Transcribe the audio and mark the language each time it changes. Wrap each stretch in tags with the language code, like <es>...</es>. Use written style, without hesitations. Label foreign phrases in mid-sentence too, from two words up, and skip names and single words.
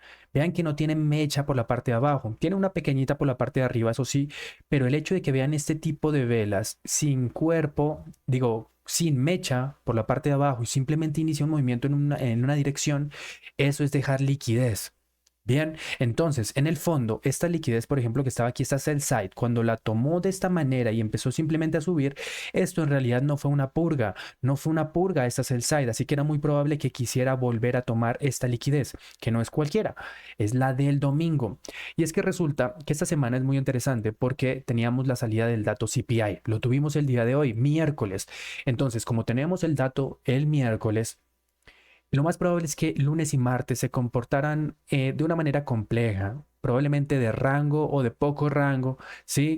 <es>Vean que no tiene mecha por la parte de abajo. Tiene una pequeñita por la parte de arriba, eso sí. Pero el hecho de que vean este tipo de velas sin cuerpo, digo, sin mecha por la parte de abajo y simplemente inicia un movimiento en una dirección, eso es dejar liquidez. Bien, entonces, en el fondo, esta liquidez, por ejemplo, que estaba aquí, esta</es> <en>sell side,</en> <es>cuando la tomó de esta manera y empezó simplemente a subir, esto en realidad no fue una purga, no fue una purga esta</es> <en>sell side,</en> <es>así que era muy probable que quisiera volver a tomar esta liquidez, que no es cualquiera, es la del domingo. Y es que resulta que esta semana es muy interesante porque teníamos la salida del dato CPI, lo tuvimos el día de hoy, miércoles. Entonces, como tenemos el dato el miércoles, lo más probable es que lunes y martes se comportaran de una manera compleja, probablemente de rango o de poco rango, ¿sí?</es>